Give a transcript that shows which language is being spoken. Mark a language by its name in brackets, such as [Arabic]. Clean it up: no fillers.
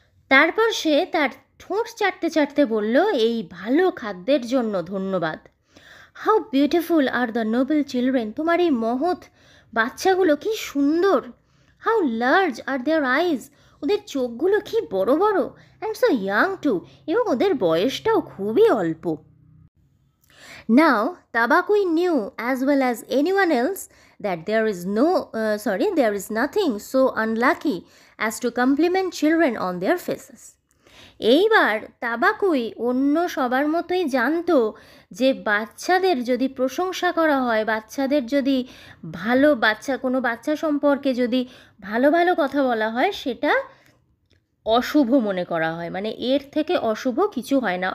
[Bangla] তারপর সে তার ঠোঁট চাটতে চাটতে বলল, এই ভালো খাদ্যের জন্য ধন্যবাদ। [English] how beautiful are the noble children, [Bangla] তোমার এই মহৎ বাচ্চাগুলো কি সুন্দর। [English] how large are their eyes, [Bangla] ওদের চোখগুলো কি বড় বড়। [English] and so young too, [Bangla] এবং ওদের বয়সটাও খুবই অল্প। নাও তাবাকুই new [English] As well as anyone else that there is nothing so unlucky as to compliment children on their faces. [Bangla] এইবার তাবাকুই অন্য সবার মতোই জানতো যে বাচ্চাদের যদি প্রশংসা করা হয়, বাচ্চাদের যদি কোনো বাচ্চা সম্পর্কে যদি ভালো ভালো কথা বলা হয়, সেটা অশুভ মনে করা হয়, মানে এর থেকে অশুভ কিছু হয় না।